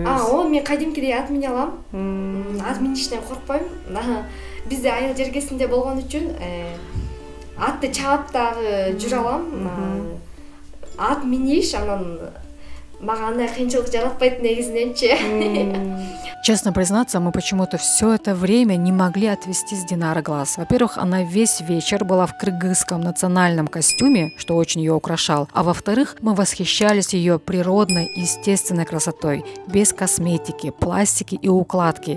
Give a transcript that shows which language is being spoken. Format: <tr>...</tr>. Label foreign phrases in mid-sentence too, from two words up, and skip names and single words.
<ky>О, мен кадимкидей ат мине алам. Ат минишинен коркпойм. Бизде айыл жергесинде болгон үчүн атты чаап дагы жүрө алам. Ат миниш анан мага андай кыйынчылык жаратпайт негизиненчи.</ky> <ru>Честно признаться, мы почему-то все это время не могли отвести с Динары глаз. Во-первых, она весь вечер была в кыргызском национальном костюме, что очень ее украшал. А во-вторых, мы восхищались ее природной, естественной красотой, без косметики, пластики и укладки.</ru>